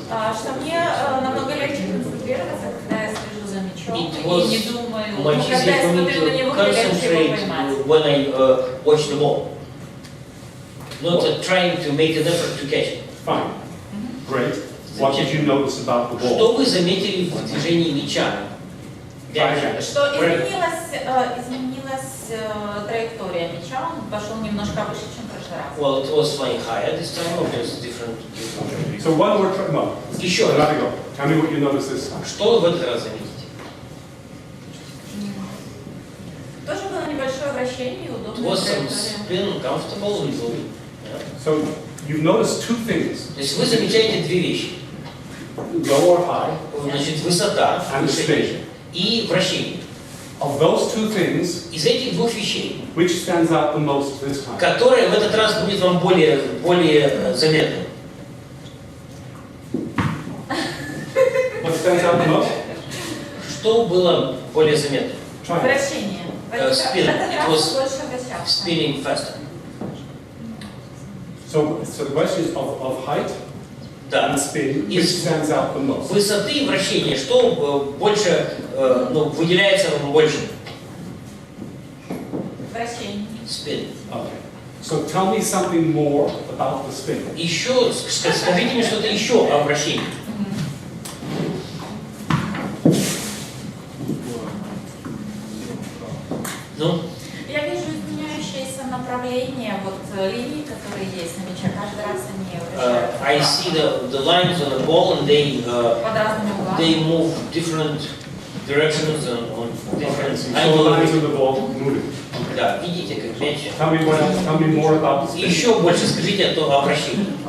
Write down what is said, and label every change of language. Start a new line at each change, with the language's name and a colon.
Russian: Что мне намного легче концентрироваться, когда я слежу за мячом и не думаю, когда я смотрю на него, мне легче его поймать.
English: When I watch the ball. Not trying to make an effort to catch it. Fine. Great. What did you notice about the ball?
Russian: Что вы заметили в движении мяча? Что изменилась траектория мяча, он пошел немножко выше, чем в прошлый раз.
English: Well, it was flying higher this time, or just different. So one more try. No.
Russian: Еще раз.
English: Let it go. Tell me what you noticed this time.
Russian: Что вы в этот раз заметите? Тоже было небольшое вращение, удобная
English: It was some
Russian: траектория.
English: spin, comfortable, easily. So you've noticed two things.
Russian: То есть вы замечаете две вещи.
English: Low or high.
Russian: Значит, высота
English: And spin.
Russian: И вращение.
English: Of those two things,
Russian: из этих двух вещей,
English: which stands out the most this time?
Russian: Которое в этот раз будет вам более заметным.
English: What stands out the most?
Russian: Что было более заметным? Вращение.
English: Spinning. It was spinning faster. So the question is of height and spin, which stands out the most?
Russian: Высоты и вращения, что больше, выделяется больше? Вращение.
English: Spin. Okay. So tell me something more about the spin.
Russian: Еще, скажите мне что-то еще о вращении. Ну? Я вижу изменяющееся направление, линии, которые есть на мяче, каждый раз они вращаются.
English: I see the lines on the ball and they move different directions and on different angles. So the lines on the ball moving.
Russian: Да, видите, как мяч.
English: Tell me more about this.
Russian: Еще больше скажите о обращении.